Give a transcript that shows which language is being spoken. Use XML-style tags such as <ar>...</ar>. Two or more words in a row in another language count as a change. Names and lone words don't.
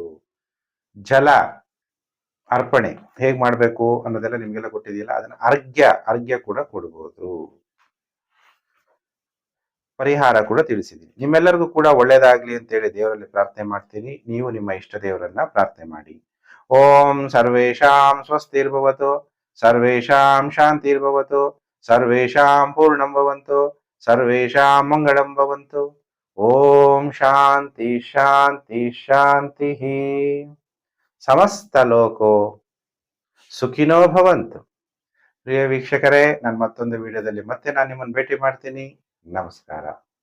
<kn>ಜಲ ಅರ್ಪಣೆ ಹೇಗ್ ಮಾಡ್ಬೇಕು ಅನ್ನೋದೆಲ್ಲ ನಿಮ್ಗೆಲ್ಲ ಕೊಟ್ಟಿದೆಯಲ್ಲ, ಅದನ್ನ ಅರ್ಘ್ಯ ಕೂಡ ಕೊಡ್ಬೋದು. ಪರಿಹಾರ ಕೂಡ ತಿಳಿಸಿದ್ದೀನಿ. ನಿಮ್ಮೆಲ್ಲರಿಗೂ ಕೂಡ ಒಳ್ಳೇದಾಗ್ಲಿ ಅಂತೇಳಿ ದೇವರಲ್ಲಿ ಪ್ರಾರ್ಥನೆ ಮಾಡ್ತೀನಿ. ನೀವು ನಿಮ್ಮ ಇಷ್ಟ ದೇವರನ್ನ ಪ್ರಾರ್ಥನೆ ಮಾಡಿ.</kn> <sa>ಓಂ ಸರ್ವೇಶಾಂ ಸ್ವಸ್ತಿರ್ಭವತು, ಸರ್ವೇಶಾಂ ಶಾಂತಿರ್ಭವತು, ಸರ್ವೇಶಾಂ ಪೂರ್ಣಂ ಭವಂತು, ಸರ್ವೇಶಾಂ ಮಂಗಳಂ ಭವಂತು. ಓಂ ಶಾಂತಿ ಶಾಂತಿ ಶಾಂತಿ. ಸಮಸ್ತ ಲೋಕೋ ಸುಖಿನೋ ಭವಂತು.</sa> <kn>ಪ್ರಿಯ ವೀಕ್ಷಕರೇ, ನಾನು ಮತ್ತೊಂದು ವಿಡಿಯೋದಲ್ಲಿ ಮತ್ತೆ ನಾನು ನಿಮ್ಮನ್ನು ಭೇಟಿ ಮಾಡ್ತೀನಿ. ನಮಸ್ಕಾರ.</kn>